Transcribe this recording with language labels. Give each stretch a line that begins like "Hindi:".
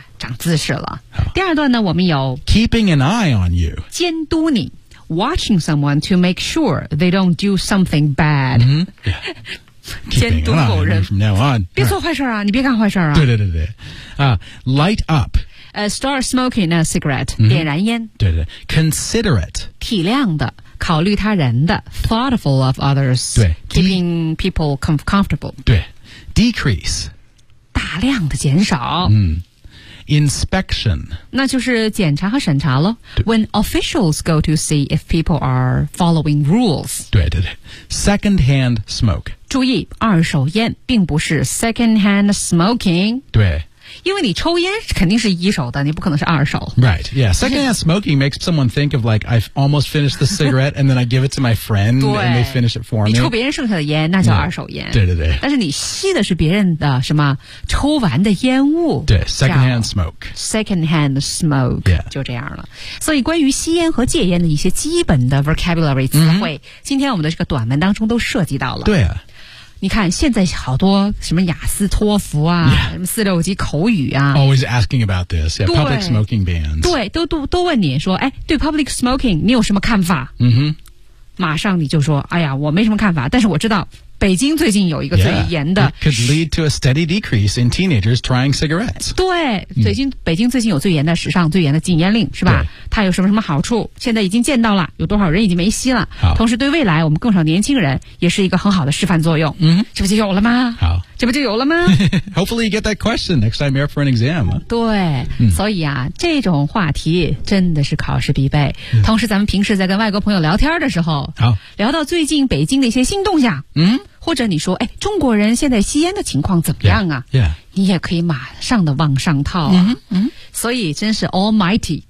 Chinese: 长姿势了第二段呢我们有
English: keeping an eye on you
Chinese: 监督你
English: Watching someone to make sure they don't do something bad. Mm-hmm. Yeah. Keeping an eye on you from now on.
Chinese: 别做坏事啊，你别干坏事啊。对对对对。
English: Light up. Start smoking a cigarette.
Chinese: 点燃烟。
English: 对对。Considerate.
Chinese: 体谅的，考虑他人的。
English: Thoughtful of others.
Chinese: 对。
English: Keeping people comfortable. 对。Decrease.
Chinese: 大量的减少。
English: 嗯。Inspection.
Chinese: 那就是检查和审查咯。
English: When officials go to see if people are following rules.
Chinese: 对对对。
English: Secondhand smoke.
Chinese: 注意二手烟并不是 secondhand smoking. 对。因为你抽烟肯定是一手的你不可能是二手。
English: Right, yeah. Secondhand smoking makes someone think of like, I've almost finished the cigarette and then I give it to my friend and they finish it for me.
Chinese: 你抽别人剩下的烟那叫二手烟。
English: Yeah.
Chinese: 对对对。但是你吸的是别人的什么抽完的烟雾。
English: 对 ,secondhand smoke. Secondhand smoke,、 yeah.
Chinese: 就这样了。所以关于吸烟和戒烟的一些基本的 vocabulary 词汇、
English: mm-hmm.
Chinese: 今天我们的这个短文当中都涉及到了。对啊。你看现在好多什么雅思托福啊、
English: yeah.
Chinese: 什么四六级口语啊
English: Always asking about this yeah, Public smoking bans
Chinese: 对 都问你说哎，对 public smoking 你有什么看法
English: 嗯哼、mm-hmm.
Chinese: 马上你就说哎呀我没什么看法但是我知道北京最近有一个最严的
English: yeah, could lead to a steady decrease in teenagers trying cigarettes 对、mm-hmm.
Chinese: 北京最近有最严的史上最严的禁烟令是吧它有什么什么好处现在已经见到了有多少人已经没吸了同时对未来我们更少年轻人也是一个很好的示范作用、
English: mm-hmm.
Chinese: 这不就有了吗好这不就有了吗
English: Hopefully you get that question next time you're for an exam
Chinese: 对、mm-hmm. 所以啊这种话题真的是考试必备、mm-hmm. 同时咱们平时在跟外国朋友聊天的时候好聊到最近北京的一些新动向
English: 嗯、mm-hmm.
Chinese: 或者你说哎，中国人现在吸烟的情况怎么样啊
English: yeah, yeah.
Chinese: 你也可以马上的往上套、啊
English: mm-hmm.
Chinese: 所以真是 almighty